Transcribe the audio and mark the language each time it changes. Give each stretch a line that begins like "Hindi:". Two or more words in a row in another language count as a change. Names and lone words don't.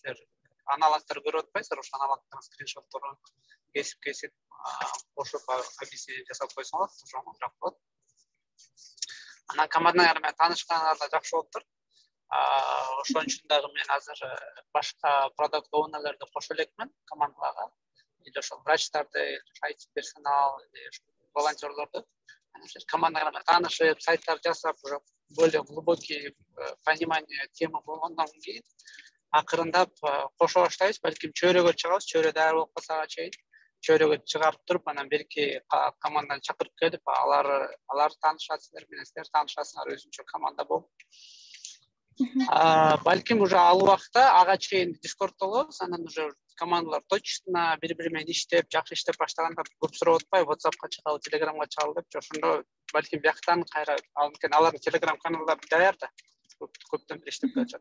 Kyrgyz: Силер аналогтор көрүп атпайсыздар, ошол аналогдун скриншотторун кесип кошуп объяснение жасап койсоңор оңоюраак болот. Анан командалар менен таанышканыңар да жакшы болуптур. Ошон үчүн дагы мен азыр башка продукт оунерлерди кошо элекмин командаларга. Или ошол врачтарды, IT персонал, волонтерлорду.
Kazakh: командаға танышып, сайттар жасап,
Russian: уже более глубокий понимание темы
Kazakh: болғаннан кейін ақырындап қоша баштайбыз,
Kyrgyz: бәлкім чөрөгө чыгабыз, чөрө даяр болуп калсага чейин чөрөгө чыгарып туруп, анан берки команданы чакырып келип, алар таанышасыңар менен, силер таанышасыңар, өзүнчө команда болуп. Бәлким уже ал убакта ага чейин Дискордто болобуз, анан уже командалар точно бири-бири менен иштеп, жакшы иштеп баштаганда көп сурап атпай, WhatsAppка чыгалы, Telegramга чыгалы деп, ошондо бәлким бияктан кайра алардын Telegram каналдары даяр да, көптөн бери иштеп келатышат.